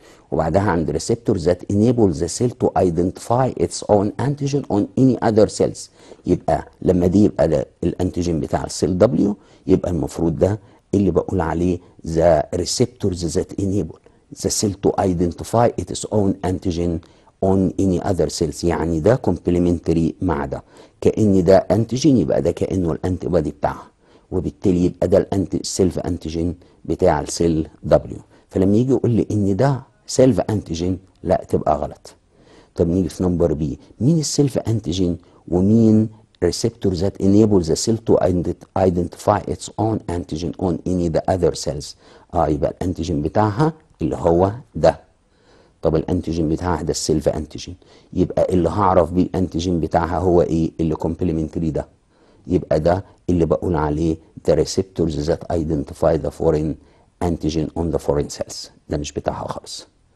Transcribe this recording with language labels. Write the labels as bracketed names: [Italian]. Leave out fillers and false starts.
[Arabic] وبعدها عند [English] receptors that enable the cell to identify its own antigen on any other cells. [Arabic] يبقى لما دي يبقى ده الانتيجين بتاع السيل W، يبقى المفروض ده اللي بقول عليه [English] the receptors that enable the cell to identify its own antigen on any other cells. [Arabic] يعني ده complementary مع ده، كأن ده انتيجين يبقى ده كأنه الانتي بودي بتاعها، وبالتالي يبقى ده السيلف انتيجين بتاع السيل دبليو. فلما يجي يقول لي ان ده سيلف انتيجين لا تبقى غلط. طب نيجي في نمبر بي، مين السيلف انتيجين ومين [English] receptor that enable the cell to identify its own antigen on any the other cells. [Arabic] يبقى الانتيجين بتاعها اللي هو ده. طب الانتيجين بتاعها ده السيلف انتيجين، يبقى اللي هعرف بيه الانتيجين بتاعها هو ايه؟ اللي كومبلمنتري ده، يبقى ده اللي بقول عليه [English] the receptors that identify the foreign antigen on the foreign cells. [Arabic] ده مش بتاعها خالص.